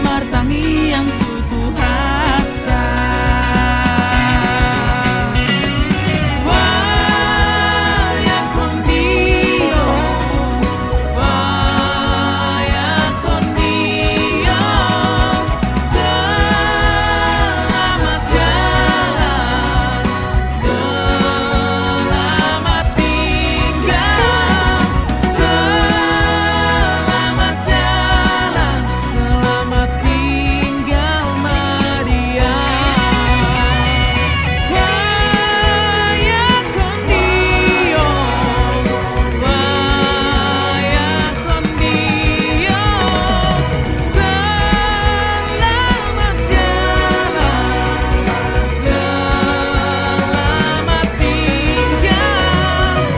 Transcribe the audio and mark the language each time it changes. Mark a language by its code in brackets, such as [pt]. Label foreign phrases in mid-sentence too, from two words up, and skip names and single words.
[id] tangi yang tutup hati. [es] Vaya con Dios, vaya con Dios. [id] Selamat jalan, selamat tinggal. Selamat jalan, selamat tinggal Maria. [es] Vaya con Dios, vaya con Dios. [id] Selamat jalan, selamat tinggal.